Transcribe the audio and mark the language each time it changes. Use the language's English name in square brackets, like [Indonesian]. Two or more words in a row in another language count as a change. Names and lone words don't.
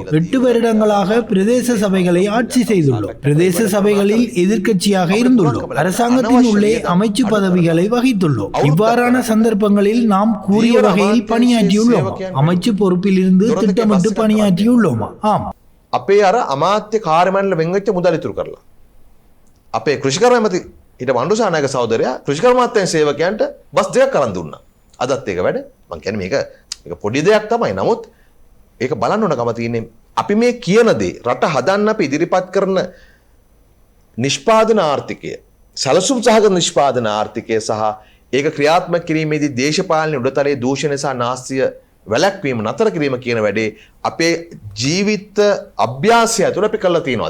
[Tamil] 8 வருடங்களாக பிரதேச சபைகளை ஆட்சி செய்துள்ளோம். பிரதேச சபைகளில் எதிர்க்கட்சியாக இருந்துள்ளோம். அரசாங்கத்தின் உள்ளே அமைச்சு பதவிகளை வகித்துள்ளோம். இவ்வாறான சந்தர்ப்பங்களில் நாம் கூறிய வகையில் பணியாற்றியுள்ளோம். அமைச்சு பொறுப்பில் இருந்து திட்டமிட்டு பணியாற்றியுள்ளோமா? ஆம். [Sinhala] අපේ අර අමාත්‍ය කාර්යමණ්ඩල වෙන් වෙච්ච මුදල් ඉතුරු කරලා අපේ කෘෂිකර්ම ඇමති ඊට වණ්ඩුසානායක සහෝදරයා කෘෂිකර්ම අමාත්‍යාංශ සේවකයන්ට බස් 2ක් අරන් දුන්නා. අදත් ඒක වැඩ. මම කියන්නේ මේක පොඩි දෙයක් තමයි. නමුත් ඒක බලන්න ඕනකම තියෙන්නේ අපි මේ කියන දේ රට හදන්න අපි ඉදිරිපත් කරන නිෂ්පාදන ආර්ථිකය, සැලසුම් සහගත නිෂ්පාදන ආර්ථිකය සහ ඒක ක්‍රියාත්මක කිරීමේදී දේශපාලන උඩතලයේ දූෂණය සහ නාස්තිය වැළැක්වීම නතර කිරීම කියන වැඩේ අපේ ජීවිත අභ්‍යාසය තුළ අපි කරලා තියෙනවද?